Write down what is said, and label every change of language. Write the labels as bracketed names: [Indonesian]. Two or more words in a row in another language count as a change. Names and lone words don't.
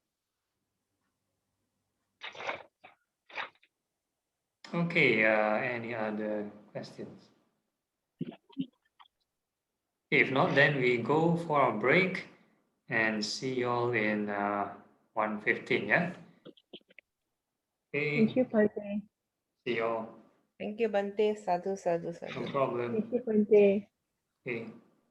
[English] Okay, any other questions? If not, then we go for a break and see you all in 1:15, yeah? Okay. Thank you, Bante. See you all. Thank you, [Pali] Bante. Sadhu, sadhu, sadhu. [English] No problem. Thank you, Bante. Okay.